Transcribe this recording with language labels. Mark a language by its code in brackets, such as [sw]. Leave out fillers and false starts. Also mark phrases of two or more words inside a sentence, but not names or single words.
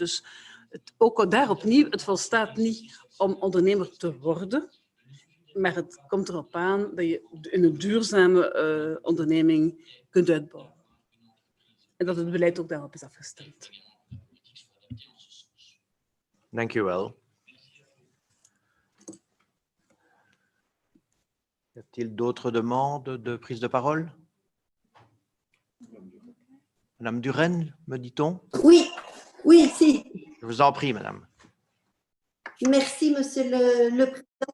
[nl] Dus ook daar opnieuw, het volstaat niet om ondernemer te worden, maar het komt erop aan dat je een duurzame onderneming kunt uitbouwen. En dat het beleid ook daarop is afgestemd. Dank u wel. [fr] Y a-t-il d'autres demandes de prise de parole? Madame Duren, me dit-on? Oui, oui, si. Je vous en prie, madame. Merci, monsieur le président.